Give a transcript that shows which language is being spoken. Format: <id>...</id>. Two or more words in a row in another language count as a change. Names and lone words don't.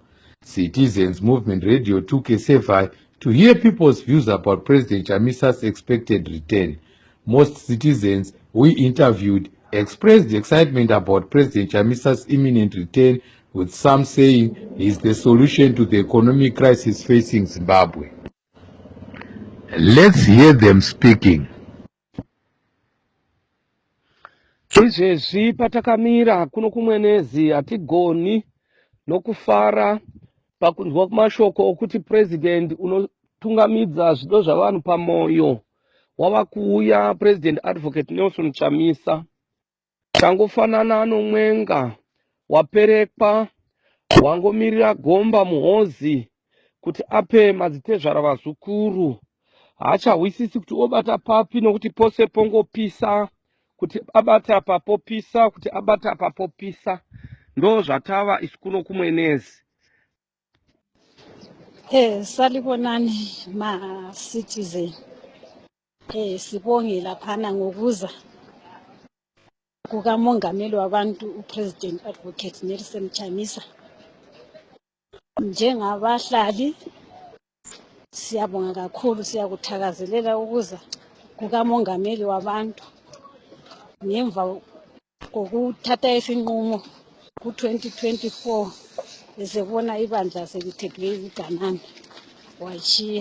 <en>Citizens Movement Radio took a survey to hear people's views about President Chamisa's expected return. Most citizens we interviewed expressed excitement about President Chamisa's imminent return, with some saying he is the solution to the economic crisis facing Zimbabwe. Let's hear them speaking.</en> <sn>Izvezvi patakamira kuno kumwenezi hatigoni nokufara pakunzwa kumashoko okuti president unotungamidza zvido zvavanhu pamoyo wava kuuya, President Advocate Nelson Chamisa. Changofanana nomwenga waperekwa wangomirira gomba muhozi kuti ape madzitezvara vazukuru. Haachahwisisi kuti obata papi nokuti pose pongopisa, kuti abata apa popisa, kuti abata apa popisa. Ndo zvatava isi kuno kumwenezi.</sn> <nd>Salibonani ma citizen. Sibonge laphana ngokuza kukamongameli wabantu uPresident Advocate Nelson Chamisa. Njengabahlali siyabonga kakhulu, siyakuthakazelela ukuza kukamongameli wabantu ngemva kokuthatha isinqumo ku-2024 esebona ibandla selithethwe iziganana wachiya.</nd>